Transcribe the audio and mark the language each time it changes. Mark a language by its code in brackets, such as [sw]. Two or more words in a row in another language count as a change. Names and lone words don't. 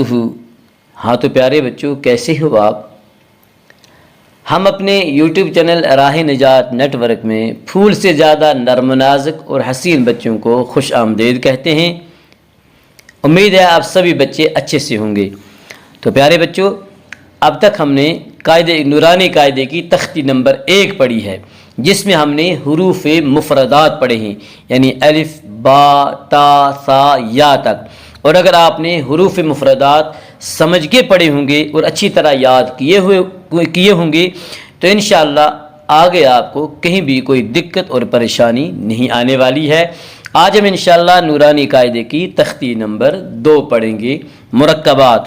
[ur] ہاں تو پیارے بچوں، کیسے ہو آپ؟ ہم اپنے [en] YouTube channel [ur] راہ نجات نیٹ ورک میں پھول سے زیادہ نرم و نازک اور حسین بچوں کو خوش آمدید کہتے ہیں۔ امید ہے آپ سبھی بچے اچھے سے ہوں گے۔ تو پیارے بچوں، اب تک ہم نے نورانی قاعدے کی تختی نمبر 1 پڑھی ہے، جس میں ہم نے حروف مفردات پڑھے ہیں، یعنی الف، با، تا، ثا، یا تک۔ اور اگر آپ نے حروف مفردات سمجھ کے پڑھے ہوں گے اور اچھی طرح یاد کیے ہوں گے تو انشاءاللہ آگے آپ کو کہیں بھی کوئی دقت اور پریشانی نہیں آنے والی ہے۔ آج ہم انشاءاللہ نورانی قاعدے کی تختی نمبر 2 پڑھیں گے، مرکبات۔